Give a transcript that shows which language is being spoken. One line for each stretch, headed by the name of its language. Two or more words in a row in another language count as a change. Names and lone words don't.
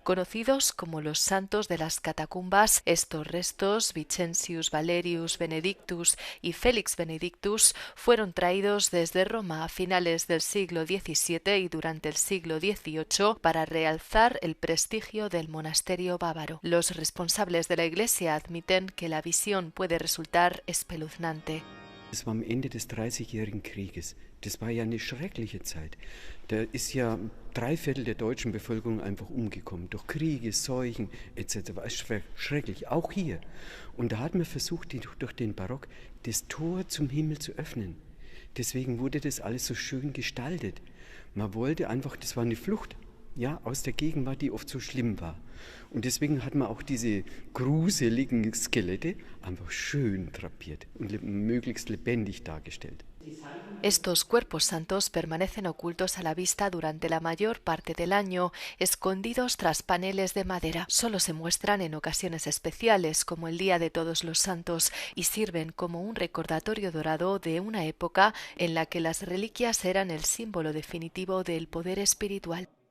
Spanish: Conocidos como los santos de las catacumbas, estos restos, Vicentius Valerius Benedictus y Felix Benedictus, fueron traídos desde Roma a finales del siglo XVII y durante el siglo XVIII para realzar el prestigio del monasterio bávaro. Los responsables de la Iglesia admiten que la visión puede resultar espeluznante.
German: Es war am Ende des Dreißigjährigen Krieges. Das war ja eine schreckliche Zeit. Da ist ja 3/4 der deutschen Bevölkerung einfach umgekommen. Durch Kriege, Seuchen etc. Es war schrecklich, auch hier. Und da hat man versucht, durch den Barock das Tor zum Himmel zu öffnen. Deswegen wurde das alles so schön gestaltet. Man wollte einfach, das war eine Flucht. Ja, aus der Gegenwart, die oft so schlimm war. Und deswegen hat man auch diese gruseligen Skelette einfach schön drapiert und möglichst lebendig dargestellt.
Spanish: Estos cuerpos santos permanecen ocultos a la vista durante la mayor parte del año, escondidos tras paneles de madera. Solo se muestran en ocasiones especiales, como el Día de Todos los Santos, y sirven como un recordatorio dorado de una época en la que las reliquias eran el símbolo definitivo del poder espiritual.